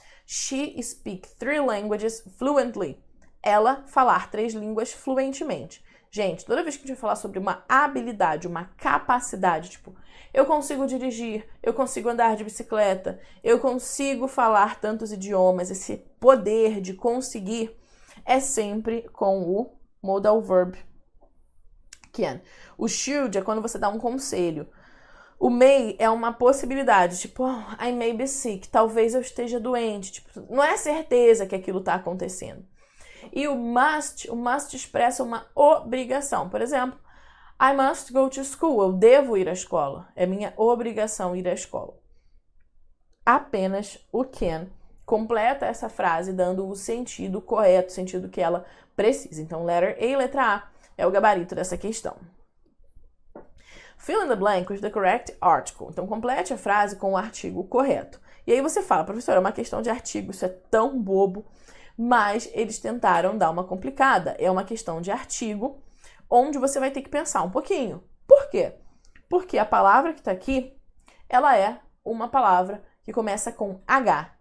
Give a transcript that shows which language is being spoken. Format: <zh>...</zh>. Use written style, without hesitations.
<en>She speaks 3 languages fluently.</en> <pt>Ela falar 3 línguas fluentemente. Gente, toda vez que a gente vai falar sobre uma habilidade, uma capacidade, tipo, eu consigo dirigir, eu consigo andar de bicicleta, eu consigo falar tantos idiomas, esse poder de conseguir é sempre com o modal verb can. O should é quando você dá um conselho. O may é uma possibilidade, tipo, oh,</pt> <en>I may be sick,</en> <pt>talvez eu esteja doente. Tipo, não é certeza que aquilo está acontecendo. E o must expressa uma obrigação. Por exemplo,</pt> <en>I must go to school,</en> <pt>eu devo ir à escola. É minha obrigação ir à escola. Apenas o can completa essa frase dando o sentido correto, o sentido que ela precisa. Então, letter A e letra A é o gabarito dessa questão.</pt> <en>Fill in the blank with the correct article.</en> <pt>Então, complete a frase com o artigo correto. E aí você fala, professor, é uma questão de artigo, isso é tão bobo, mas eles tentaram dar uma complicada. É uma questão de artigo, onde você vai ter que pensar um pouquinho. Por quê? Porque a palavra que está aqui, ela é uma palavra que começa com H.</pt>